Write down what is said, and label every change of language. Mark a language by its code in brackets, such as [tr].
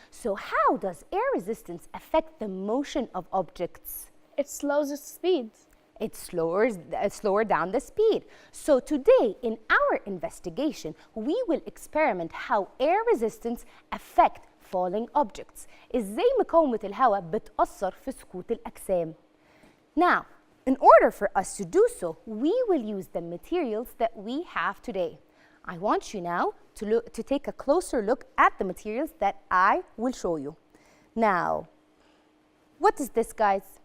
[en] So how does air resistance affect the motion of objects? It slows its speed. It slower down the speed. So today in our investigation, we will experiment how air resistance affect falling objects. [ar] إزاي مقاومة الهواء بتأثر في سقوط الأجسام. [en] Now, in order for us to do so, we will use the materials that we have today. I want you now to take a closer look at the materials that I will show you. Now, what is this, guys?